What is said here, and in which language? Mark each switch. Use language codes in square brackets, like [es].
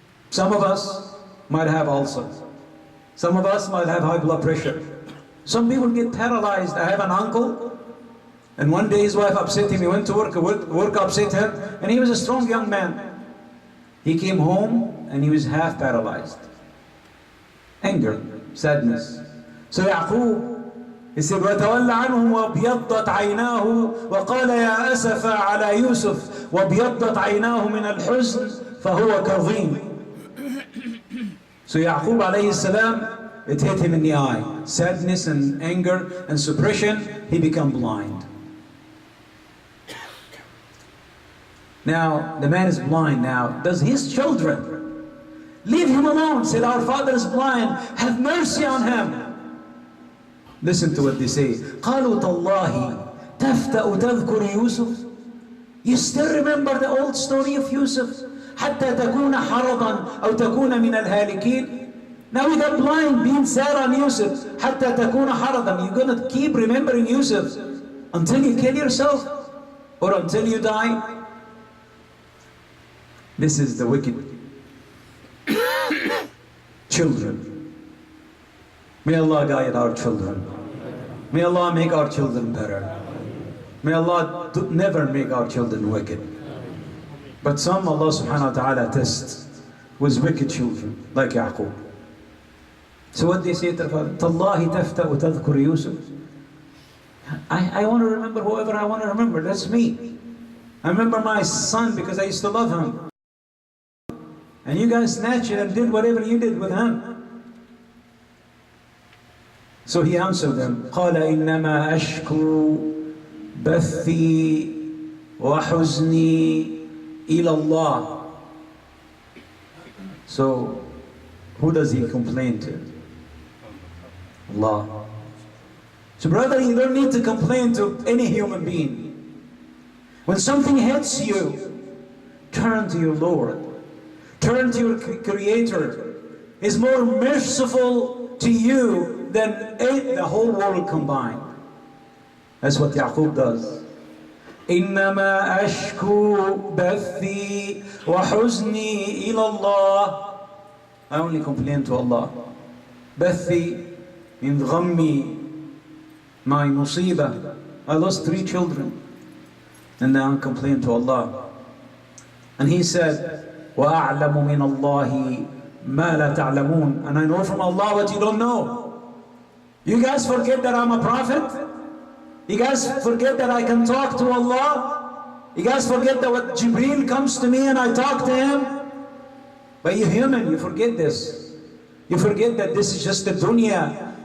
[en] Some of us might have ulcers. Some of us might have high blood pressure. Some people get paralyzed. I have an uncle, and one day his wife upset him. He went to work upset her, and he was a strong young man. He came home and he was half paralyzed. Anger, sadness. So Yaqub, he said, [ar] وَتَوَلَّ عَنْهُمْ وَابْيَضَّتْ عَيْنَاهُ وَقَالَ يَا أَسَفَ عَلَى يُوسُف وَابْيَضَّتْ عَيْنَاهُ مِنَ الْحُزْنِ فَهُوَ كَظِيمٌ. [en] So Yaqub alayhi salam, it hit him in the eye. Sadness and anger and suppression, he became blind. Now, the man is blind now. Does his children leave him alone? Said, our father is blind, have mercy on him. Listen to what they say. [ar] قالوا تالله تفتأ تذكر يوسف. [en] You still remember the old story of Yusuf? [ar] حتى تكون حرضا أو تكون من الهالكين. [en] Now we got blind, being sad on Yusuf. [ar] حتى تكون حرضا. [en] You're going to keep remembering Yusuf until you kill yourself or until you die. This is the wicked children. May Allah guide our children. May Allah make our children better. May Allah never make our children wicked. But some Allah subhanahu wa ta'ala tests with wicked children, like Yaqub. So what they say to their father? [ar] تَاللَّهِ تَفْتَأُ تَذْكُرُ يُوسُف. [en] I want to remember whoever I want to remember. That's me. I remember my son because I used to love him. And you guys snatched it and did whatever you did with him. So he answered them, [ar] قال إنما أشكو بثي وحزني إلى الله. [en] So who does he complain to? Allah. So brother, you don't need to complain to any human being. When something hits you, turn to your Lord. Turn to your Creator. He's more merciful to you than the whole world combined. That's what Yaqub does. [ar] إنما أشكو بثي وحزني إلى الله. [en] I only complain to Allah. [ar] بثي من غمي, [en] my musibah. I lost 3 children. And now I complain to Allah. And he said, [ar] وَأَعْلَمُ مِنَ اللَّهِ مَا لَا تَعْلَمُونَ. [en] And I know from Allah what you don't know. You guys forget that I'm a prophet? You guys forget that I can talk to Allah? You guys forget that what Jibreel comes to me and I talk to him? But you're human, you forget this. You forget that this is just the dunya.